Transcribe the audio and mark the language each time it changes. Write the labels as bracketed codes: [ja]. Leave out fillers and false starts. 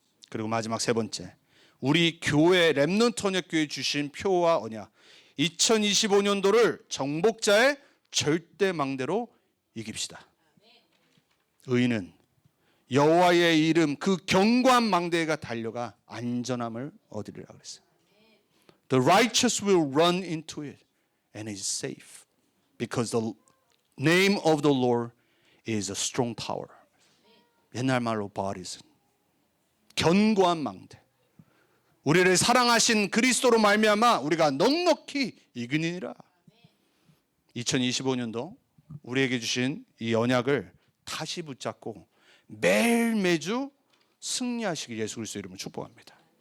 [ko] 그리고 마지막 세 번째, 우리 교회 렘넌트 언약교회 주신 표와 언약, 2025년도를 정복자의 절대 망대로 이깁시다. 의인은 여호와의 이름 그 견고한 망대가 달려가 안전함을 얻으리라 그랬어요. [en] The righteous will run into it and is safe because the name of the Lord is a strong tower. [ko] 옛날 말로 바리슨. 견고한 망대. 우리를 사랑하신 그리스도로 말미암아 우리가 넉넉히 이기니라. 2025년도 우리에게 주신 이 언약을 다시 붙잡고 매일 매주 승리하시길 예수 그리스도 이름으로 축복합니다.